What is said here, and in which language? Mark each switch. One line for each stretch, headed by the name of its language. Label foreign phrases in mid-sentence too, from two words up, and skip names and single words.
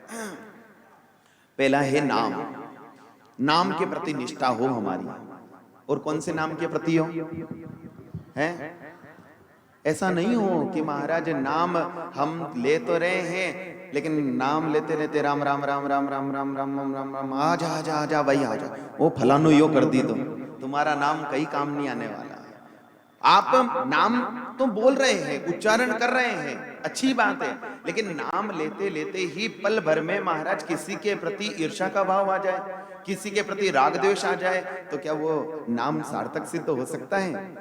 Hindi: पहला है नाम, नाम के प्रति निष्ठा हो हमारी। और कौन से नाम के प्रति हो? है ऐसा नहीं हो कि महाराज नाम हम ले तो रहे हैं, लेकिन नाम लेते लेते राम राम राम राम राम राम राम राम राम राम आजा आजा आजा भाई आजा, वो फलानो यो कर दी तो तुम्हारा नाम कहीं काम नहीं आने वाला है। आप नाम तो बोल रहे हैं, उच्चारण कर रहे हैं, अच्छी बात है, लेकिन नाम लेते लेते ही पल भर में महाराज किसी के प्रति ईर्ष्या का भाव आ जाए, किसी के प्रति राग द्वेष आ जाए, तो क्या वो नाम सार्थक सिद्ध हो सकता है?